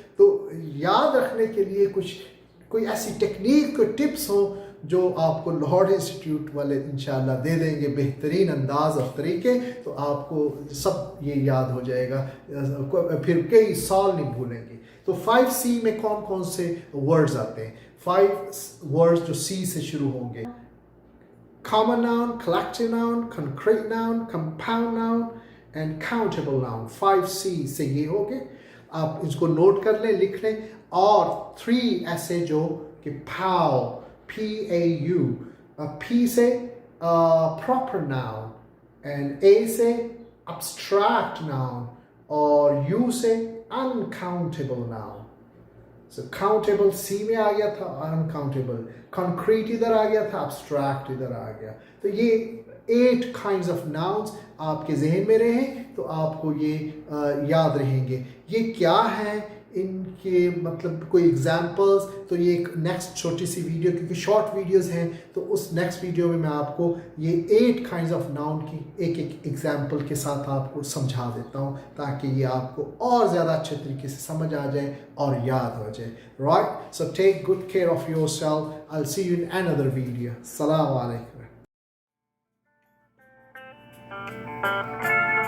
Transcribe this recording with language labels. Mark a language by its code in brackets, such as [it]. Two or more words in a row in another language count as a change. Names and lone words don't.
[ur] تو یاد رکھنے کے لیے کوئی ایسی ٹیکنیک، کوئی ٹپس ہو جو آپ کو لاہور انسٹیٹیوٹ والے ان شاء اللہ دے دیں گے، بہترین انداز اور طریقے، تو آپ کو سب یہ یاد ہو جائے گا، پھر کئی سال نہیں بھولیں گے. تو 5C میں کون کون سے ورڈز آتے ہیں? 5 ورڈز جو C سے شروع ہوں گے: [en] common noun, collective noun, concrete noun, compound noun and countable noun। [ur] 5C سے یہ ہو گئے. آپ اس کو نوٹ کر لیں، لکھ لیں. اور 3 ایسے جو کہ PAU، PAU، P سے [en] proper noun, and [ur] A سے [en] abstract noun, [ur] اور U سے [en] uncountable noun। [ur] So countable C میں آ گیا تھا, [en] uncountable, concrete [ur] ادھر آ گیا تھا, abstract ادھر آ گیا. تو یہ 8 [en] kinds of nouns [ur] آپ کے ذہن میں رہے تو آپ کو یہ یاد رہیں گے. یہ کیا ہے، ان کے مطلب کوئی ایگزامپلز، تو یہ ایک نیکسٹ چھوٹی سی ویڈیو، کیونکہ [en] short videos [ur] ہیں، تو اس [en] next video [ur] میں میں آپ کو یہ [en] 8 kinds of noun [ur] کی ایک ایک ایگزامپل کے ساتھ آپ کو سمجھا دیتا ہوں، تاکہ یہ آپ کو اور زیادہ اچھے طریقے سے سمجھ آ جائے اور یاد ہو جائے. [en] Right, so take good care of yourself. I will see you in another video. [ar] السلام عليكم.